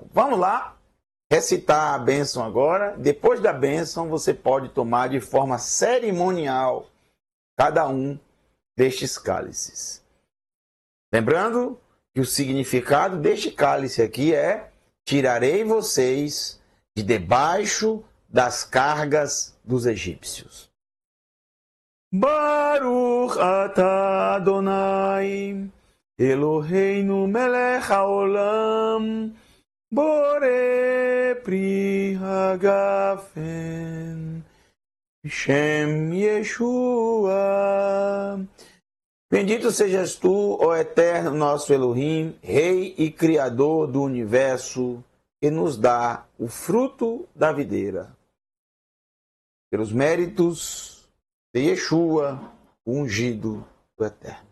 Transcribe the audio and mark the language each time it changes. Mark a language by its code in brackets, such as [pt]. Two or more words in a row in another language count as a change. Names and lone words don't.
[pt] Vamos lá recitar a bênção agora. Depois da bênção, você pode tomar de forma cerimonial cada um destes cálices. Lembrando que o significado deste cálice aqui é: tirarei vocês de debaixo das cargas dos egípcios. [he] ברוך אתה אדוני, אלוהינו מלך העולם, בורא פרי הגפן, שם ישוע. [pt] Bendito sejas tu, ó eterno nosso Elohim, Rei e Criador do universo, que nos dá o fruto da videira. Pelos méritos de Yeshua, o ungido do Eterno.